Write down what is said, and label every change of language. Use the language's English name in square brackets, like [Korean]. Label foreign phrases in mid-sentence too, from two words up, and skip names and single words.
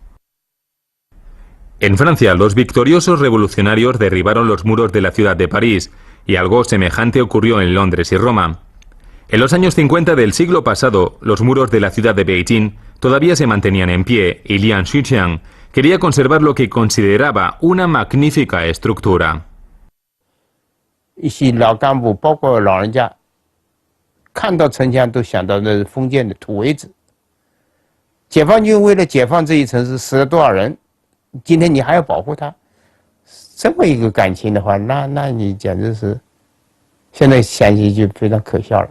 [Spanish] En Francia, los victoriosos revolucionarios derribaron los muros de la ciudad de París, y algo semejante ocurrió en Londres y Roma. En los años 50 del siglo pasado, los muros de la ciudad de Beijing todavía se mantenían en pie, y Liang Shichen quería conservar lo que consideraba una magnífica estructura. [Chinese] 一些老干部，包括老人家，看到城墙都想到那是封建的土围子。解放军为了解放这一城市，死了多少人？今天你还要保护他，这么一个感情的话，那你简直是，现在想起就非常可笑了。